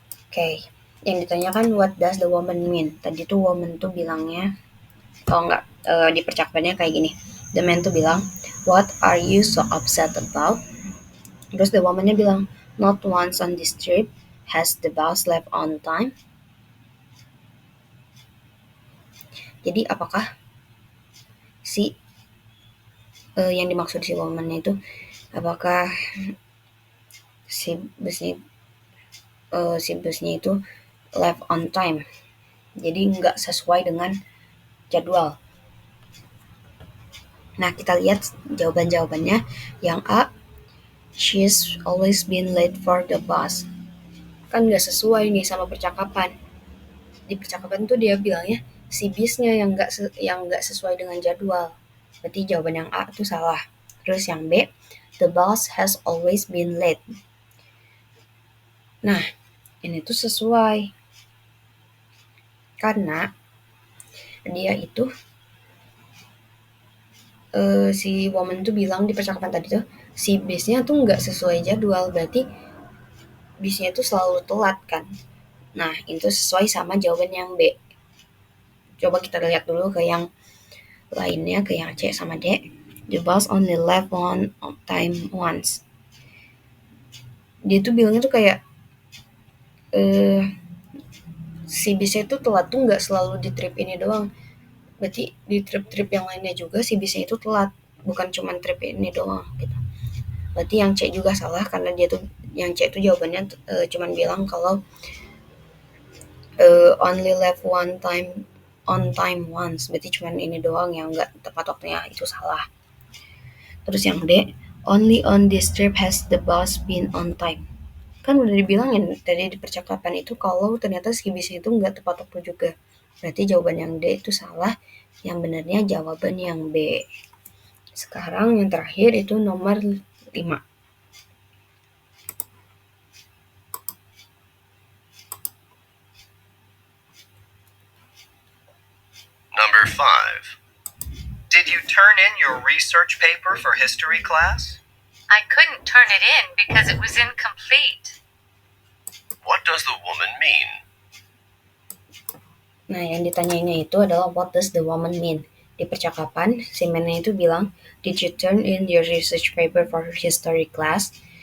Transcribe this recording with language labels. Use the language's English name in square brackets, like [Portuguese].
[Indonesian] Oke, yang ditanyakan [English] what does the woman mean? [Indonesian] Tadi tuh woman tuh bilangnya, enggak, di percakapannya kayak gini. [English] The man tuh bilang, what are you so upset about? Terus the woman-nya bilang, not once on this trip has the bus left on time. [Indonesian] Jadi apakah si yang dimaksud si woman-nya itu, apakah si busnya itu left on time, jadi nggak sesuai dengan jadwal. Nah kita lihat jawabannya. Yang A, [English] she's always been late for the bus. [Indonesian] Kan nggak sesuai nih sama percakapan. Di percakapan tuh dia bilangnya si bisnya yang nggak sesuai dengan jadwal. Berarti jawaban yang A itu salah. Terus yang B, [English] the bus has always been late. [Indonesian] Nah ini tuh sesuai karena dia itu si woman tuh bilang di percakapan tadi tuh si bisnya tuh nggak sesuai jadwal, berarti bisnya tuh selalu telat kan. Nah itu sesuai sama jawaban yang B. Coba kita lihat dulu ke yang lainnya, ke yang C sama D. [English] The bus only left on time once. [Indonesian] Dia tuh bilangnya tuh kayak si bisnya itu telat tuh nggak selalu di trip ini doang. Berarti di trip-trip yang lainnya juga si bisnya itu telat, bukan cuma trip ini doang gitu. Berarti yang C juga salah karena dia tuh yang C itu jawabannya cuman bilang kalau [English] only left on time once. [Indonesian] Berarti cuman ini doang yang nggak tepat waktunya, itu salah. Terus yang D, [English] only on this trip has the bus been on time. [Indonesian] Kan udah dibilangin tadi di percakapan itu kalau ternyata si bis itu nggak tepat waktu juga. Berarti jawaban yang D itu salah. Yang benarnya jawaban yang B. Sekarang yang terakhir itu nomor 5. [English] Number 5. Did you turn in your research paper for history class? I couldn't turn it in because it was incomplete. What does the woman mean? [Indonesian] Nah, yang ditanyainnya itu adalah [English] what does the woman mean? [Indonesian] Di percakapan, si man-nya itu bilang, [English] did you turn in your research paper for history class?